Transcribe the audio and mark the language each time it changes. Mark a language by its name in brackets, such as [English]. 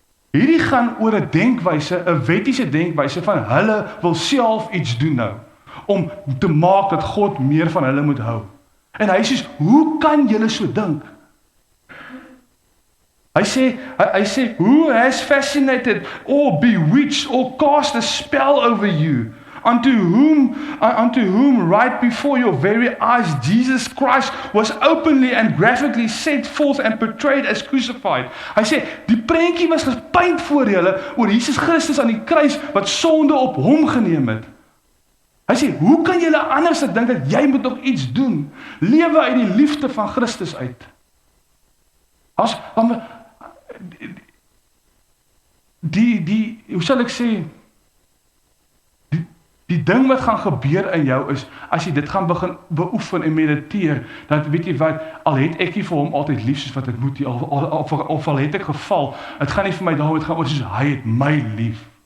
[Afrikaans] Hierdie gaan oor 'n denkwyse, 'n wettiese denkwyse van hulle wil self iets doen nou, om te maak dat God meer van hulle moet hou. En hy sê, hoe kan julle so dink? Hy sê, [English] who has fascinated or bewitched or cast a spell over you? Unto whom right before your very eyes Jesus Christ was openly and graphically set forth and portrayed as crucified. [Afrikaans] Hy sê, die prentjie was gepaint voor julle oor Jesus Christus aan die kruis wat sonde op hom geneem het. Hy sê, hoe kan julle anders dink dat jy moet nog iets doen? Lewe uit die liefde van Christus uit. Hoe sal ek sê, die ding wat gaan gebeur in jou is, as jy dit gaan begin beoefen en mediteer, dan weet jy wat, al het ek nie vir hom altyd lief soos wat ek moet, of al het ek geval, het gaan nie vir my daarom, het gaan oor soos hy het my lief.